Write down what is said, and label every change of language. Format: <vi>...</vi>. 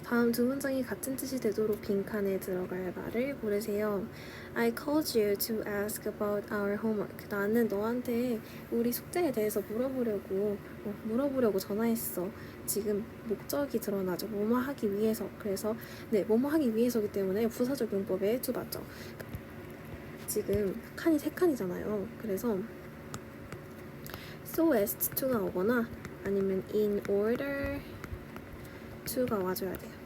<ko>다음 두 문장이 같은 뜻이 되도록 빈칸에 들어갈 말을 고르세요.</ko> <en>I called you to ask about our homework.</en> <ko>나는 너한테 우리 숙제에 대해서 물어보려고 전화했어. 지금 목적이 드러나죠. 뭐뭐 하기 위해서. 그래서 네, 뭐뭐 하기 위해서기 때문에 부사적 용법에 to 맞죠. 지금 칸이 3칸이잖아요. 그래서</ko> <en>so as to</en> <ko>가 오거나 아니면</ko> <en>in order to</en> <ko>가 와줘야 돼요.</ko>